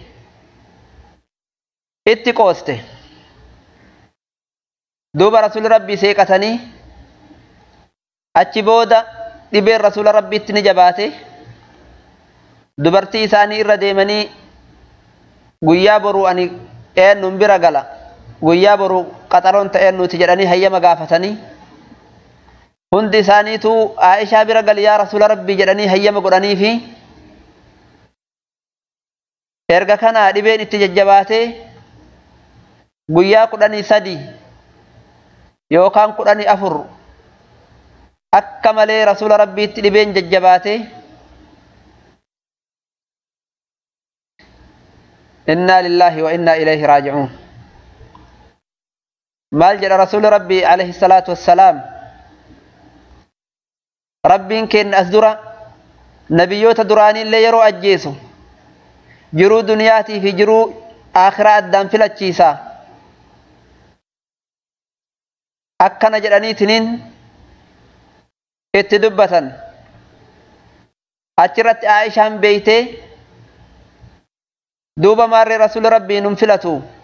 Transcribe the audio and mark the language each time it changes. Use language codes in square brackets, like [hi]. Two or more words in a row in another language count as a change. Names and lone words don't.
[om] itti qooste duuba rasuulli rabbii seeqatanii achi booda dhibeen rasuula rabbiitti ni jabaate dubartii isaanii irra deemanii guyyaa boruu ani eenyuun bira gala guyyaa boruu qaxaroon ta'een nuti jedhanii hayyama gaafatanii hundi isaaniitu Aishaa bira gali yaa rasuula rabbii jedhanii hayyama godhanii fi erga kana dhibeen itti jajjabaatee guyyaa 13 yookaan 14 akka malee rasuula rabbiitti dhibeen jajjabaatee [ar] إنا لله وإنا إليه راجعون [om] maal jedha rasuuli rabbii [ar] عليه الصلاة والسلام [om] rabbiin kenna as dura nabiyyoota duraanii illee yeroo ajjeesu jiruu duniyaatii fi jiruu akhiraa addaan filachiisa akkana jedhaniitiniin itti dubbatan achirratti Aishaan beeytee duuba maarree rasuuli rabbii nun filatu